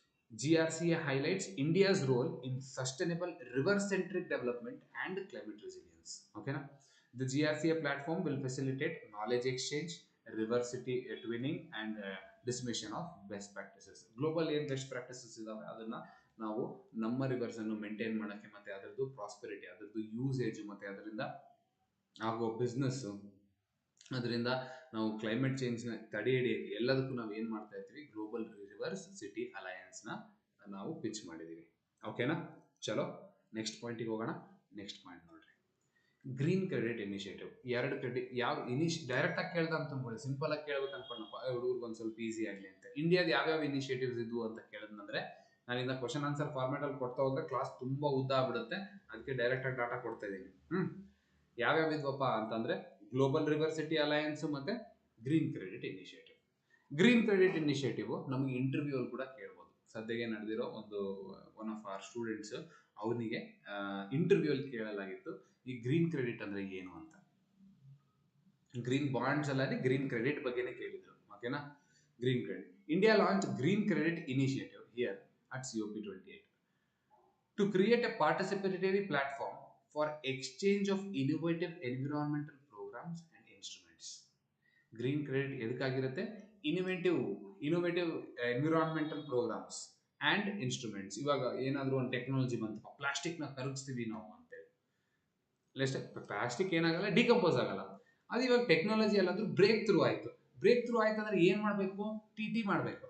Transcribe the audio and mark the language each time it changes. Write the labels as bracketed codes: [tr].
[en] GRCA highlights India's role in sustainable river-centric development and climate resilience. Okay, na? The GRCA platform will facilitate knowledge exchange, river city twinning, and dissemination of best practices. [kn] Global ಏನು best practices ಇದಾವೆ ಅದನ್ನ ನಾವು ನಮ್ಮ reverse ಅನ್ನು maintain ಮಾಡೋಕ್ಕೆ, ಮತ್ತೆ ಅದರದ್ದು prosperity, ಅದರದ್ದು ಯೂಸೇಜ್, ಮತ್ತೆ ಅದರಿಂದ ಆಗೋ ಬಿಸ್ನೆಸ್, ಅದರಿಂದ ನಾವು ಕ್ಲೈಮೇಟ್ ಚೇಂಜ್ನ ತಡೆ ಹಿಡಿಯೋಕ್ಕೆ ಎಲ್ಲದಕ್ಕೂ ನಾವು ಏನು ಮಾಡ್ತಾ ಇರ್ತೀವಿ? ಗ್ಲೋಬಲ್ ರಿವರ್ಸ್ ಸಿಟಿ ಅಲಯನ್ಸ್ನ ನಾವು ಪಿಚ್ ಮಾಡಿದ್ದೀವಿ. ಓಕೆನಾ. ಚಲೋ, ನೆಕ್ಸ್ಟ್ ಪಾಯಿಂಟಿಗೆ ಹೋಗೋಣ. ನೆಕ್ಸ್ಟ್ ಪಾಯಿಂಟ್ ನೋಡ್ರಿ, ಗ್ರೀನ್ ಕ್ರೆಡಿಟ್ ಇನಿಷಿಯೇಟಿವ್. 2 ಕ್ರೆಡಿಟ್ ಯಾವ ಡೈರೆಕ್ಟ್ ಆಗಿ ಕೇಳ್ದ ಅಂತ ಅನ್ಕೊಳ್ಳಿ, ಸಿಂಪಲ್ ಆಗಿ ಕೇಳ್ಬೇಕು ಅನ್ಕೊಂಡಪ್ಪ, ಹುಡುಗರಿಗೆ ಒಂದು ಸ್ವಲ್ಪ ಈಸಿ ಆಗಲಿ ಅಂತ. ಇಂಡಿಯಾದ ಯಾವ್ಯಾವ ಇನಿಷಿಯೇಟಿವ್ಸ್ ಇದ್ವು ಅಂತ ಕೇಳಿದ್ನಂದ್ರೆ, ನಾನು ಇದನ್ನ ಕ್ವಶನ್ ಆನ್ಸರ್ ಫಾರ್ಮೇಟ್ ಅಲ್ಲಿ ಕೊಡ್ತಾ ಹೋದ್ರೆ ಕ್ಲಾಸ್ ತುಂಬಾ ಉದ್ದ ಆಗ್ಬಿಡುತ್ತೆ. ಅದಕ್ಕೆ ಡೈರೆಕ್ಟ್ ಆಗಿ ಡಾಟಾ ಕೊಡ್ತಾ ಇದ್ದೀನಿ. ಯಾವ್ಯಾವ ಇದ್ವಪ್ಪ ಅಂತಂದ್ರೆ ಗ್ಲೋಬಲ್ ರಿವರ್ ಸಿಟಿ ಅಲಯನ್ಸ್ ಮತ್ತೆ green credit initiative. Green credit initiative ನಮಗೆ ಇಂಟರ್ವ್ಯೂ ಅಲ್ಲಿ ಕೂಡ ಕೇಳ್ಬೋದು. ಸದ್ಯಕ್ಕೆ ನಡೆದಿರೋ [en] one of our students, [kn] ಅವನಿಗೆ ಇಂಟರ್ವ್ಯೂ ಅಲ್ಲಿ ಕೇಳಲಾಗಿತ್ತು ಈ ಗ್ರೀನ್ ಕ್ರೆಡಿಟ್ ಅಂದ್ರೆ ಏನು ಅಂತ. ಗ್ರೀನ್ ಬಾಂಡ್ಸ್ ಅಲ್ಲದೆ ಗ್ರೀನ್ ಕ್ರೆಡಿಟ್ ಬಗ್ಗೆನೇ ಕೇಳಿದ್ರು. ಓಕೆನಾ. Green credit. [en] India launch green credit initiative here at COP28 to create a participatory platform for exchange of innovative environmental programs and instruments. [kn] Green credit ಎದಕ್ಕಾಗಿರುತ್ತೆ? [en] Innovative environmental programs and instruments. [kn] ಇವಾಗ ಏನಾದರೂ ಒಂದು technology ಬಂತಪ್ಪ, ಪ್ಲಾಸ್ಟಿಕ್ನ ಕರಗಿಸ್ತೀವಿ ನಾವು ಅಂತೇಳಿ, plastic ಏನಾಗಲ್ಲ, decompose ಆಗಲ್ಲ. ಅದು ಇವಾಗ ಟೆಕ್ನಾಲಜಿ ಎಲ್ಲಾದ್ರೂ ಬ್ರೇಕ್ ಥ್ರೂ ಆಯಿತು ಅಂದ್ರೆ ಏನು ಮಾಡಬೇಕು? TT ಮಾಡಬೇಕು.